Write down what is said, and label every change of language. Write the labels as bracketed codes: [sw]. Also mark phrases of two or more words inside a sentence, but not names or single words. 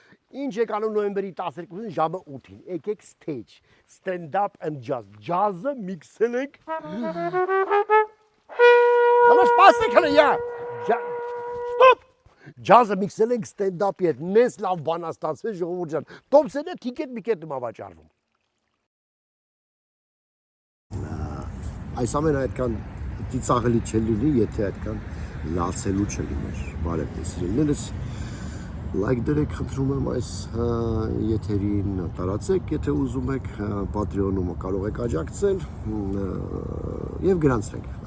[hy] Ինչ եք անում նոյեմբերի 12-ին ժամը 8-ին։ Եկեք [en] stage, stand up and jazz։ [hy] Jazz-ը միքսել ենք։ Ալա սպասեք հələ յա։ Stop։ Jazz-ը միքսել ենք [en] stand up- [hy] ի հետ։ Մեծ լավ բան է ստացվել ժողովուրդ ջան։ Տոմսերը տիկետ միկետում ավաճառվում։ Այս ամենը այդքան ծիծաղելի չլինի, եթե այդքան լացելու չլիներ։ Բարև ձեզ սիրելիներս։ Լայք դրեք, խնդրում եմ այս եթերին, տարածեք, եթե ուզում եք, Patreon-ում կարող եք աջակցել եւ գրանցվեք։